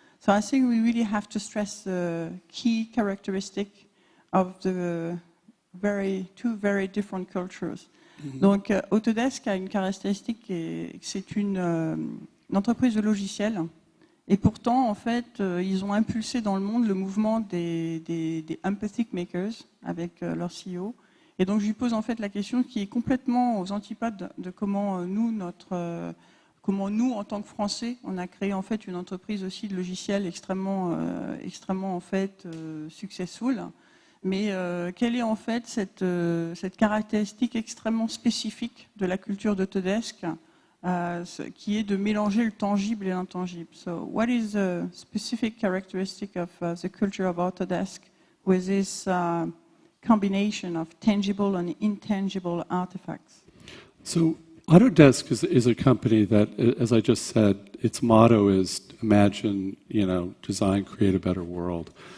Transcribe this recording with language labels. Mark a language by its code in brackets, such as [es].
[en] So I think we really have to stress the key characteristic of the two very different cultures. Mm-hmm. [fr] Donc Autodesk a une caractéristique, c'est une entreprise de logiciels. Et pourtant, en fait, ils ont impulsé dans le monde le mouvement des empathic makers avec leur CEO. Et donc, je lui pose en fait la question qui est complètement aux antipades de comment nous, en tant que Français, on a créé en fait une entreprise aussi de logiciels extrêmement en fait successful. Mais quelle est en fait cette caractéristique extrêmement spécifique de la culture d'Autodesk, qui est de mélanger le tangible et l'intangible. [en] So, what is the specific characteristic of the culture of Autodesk with this combination of tangible and intangible artifacts? So, Autodesk is a company that, as I just said, its motto is imagine, design, create a better world.